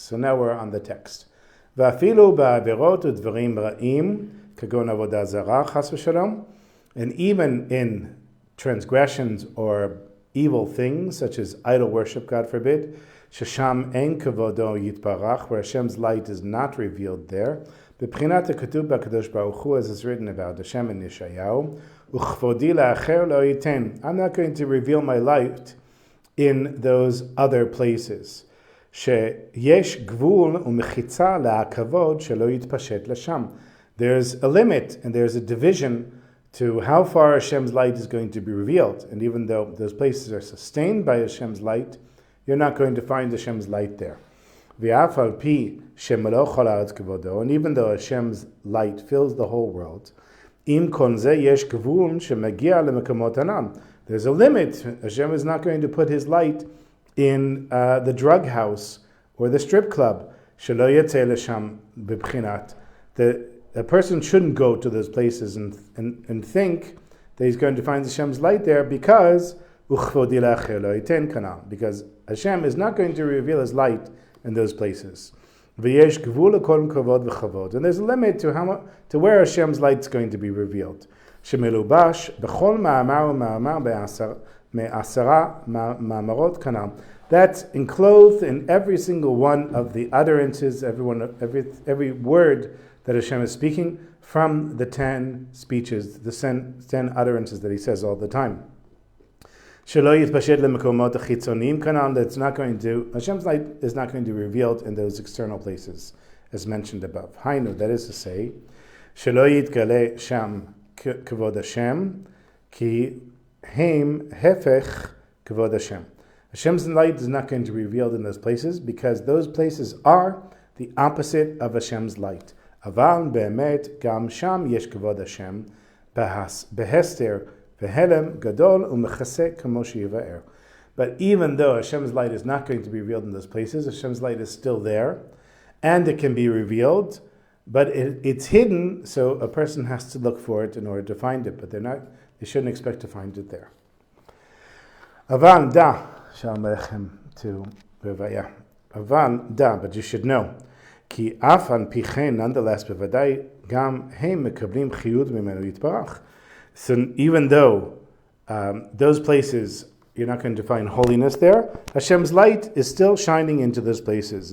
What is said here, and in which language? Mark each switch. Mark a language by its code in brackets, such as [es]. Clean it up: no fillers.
[en] So now we're on the text. [he] ואפילו בעבירות ודברים רעים, כגון עבודה זרה, חס ושלום, [en] and even in transgressions or evil things, such as idol worship, God forbid, [he] ששם אין כבודו יתברך, [en] where Hashem's light is not revealed there, [he] בבחינת הכתוב בקדוש ברוך הוא, [en] as is written about Hashem in Yeshayahu, [he] וכבודי לאחר לא ייתן. [en] I'm not going to reveal my light in those other places. [he] שיש גבול ומחיצה לכבוד שלא יתפשט לשם. [en] There's a limit and there's a division to how far Hashem's light is going to be revealed. And even though those places are sustained by Hashem's light, you're not going to find Hashem's light there. [he] ואף על פי שמלוא כל הארץ כבודו, [en] and even though Hashem's light fills the whole world, [he] עם כל זה יש גבול שמגיע למקומות ענן. [en] There's a limit. Hashem is not going to put his light in the drug house or the strip club. [he] שלא יצא לשם בבחינת. [en] A person shouldn't go to those places and think that he's going to find Hashem's light there because [he] וכבודי לאחר לא ייתן כנ"ל. [en] Because Hashem is not going to reveal his light in those places. [he] ויש גבול לכל כבוד וכבוד. [en] And there's a limit to where Hashem's light is going to be revealed. [he] שמלובש בכל מאמר ומאמר מעשרה מאמרות כנ"ל. [en] That's enclosed in every single one of the utterances, every word that Hashem is speaking from the 10 speeches, the 10 utterances that he says all the time. [he] שלא יתפשט למקומות החיצוניים כנ"ל, [en] Hashem's light is not going to be revealed in those external places, as mentioned above. [he] היינו, [en] that is to say, [he] שלא יתגלה שם כבוד השם, כי הם הפך כבוד השם. [en] Hashem's light is not going to be revealed in those places because those places are the opposite of Hashem's light. [he] אבל באמת גם שם יש כבוד השם בהסתר והלם גדול ומכסה כמו שיבאר. [en] But even though Hashem's light is not going to be revealed in those places, Hashem's light is still there, and it can be revealed, but it's hidden, so a person has to look for it in order to find it, but they shouldn't expect to find it there. [he] אבל דע, שלום עליכם to רוויה. אבל דע, [en] but you should know, [he] כי אף על פי כן, [en] nonetheless, [he] בוודאי, גם הם מקבלים חיות ממנו יתברך. [en] So even though those places, you're not going to find holiness there, Hashem's light is still shining into those places.